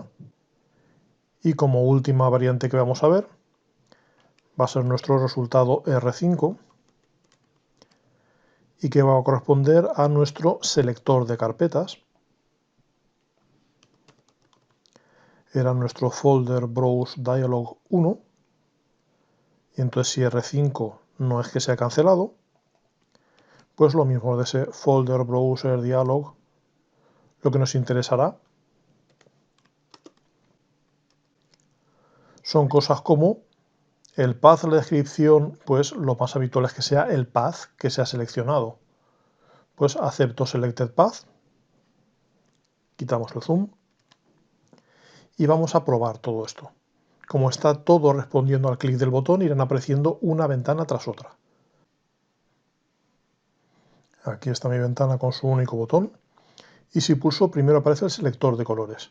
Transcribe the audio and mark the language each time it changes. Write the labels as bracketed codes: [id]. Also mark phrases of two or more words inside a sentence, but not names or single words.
[es] Y como última variante que vamos a ver, va a ser nuestro resultado R5 y que va a corresponder a nuestro selector de carpetas. Era nuestro [en] folder browse dialog [es] 1 y entonces si R5 no es que sea cancelado, pues lo mismo de ese [en] folder browser dialog, [es] lo que nos interesará son cosas como el path de la descripción, pues lo más habitual es que sea el path que se ha seleccionado. Pues acepto [en] selected path, [es] quitamos el zoom y vamos a probar todo esto. Como está todo respondiendo al clic del botón, irán apareciendo una ventana tras otra. Aquí está mi ventana con su único botón y si pulso primero aparece el selector de colores.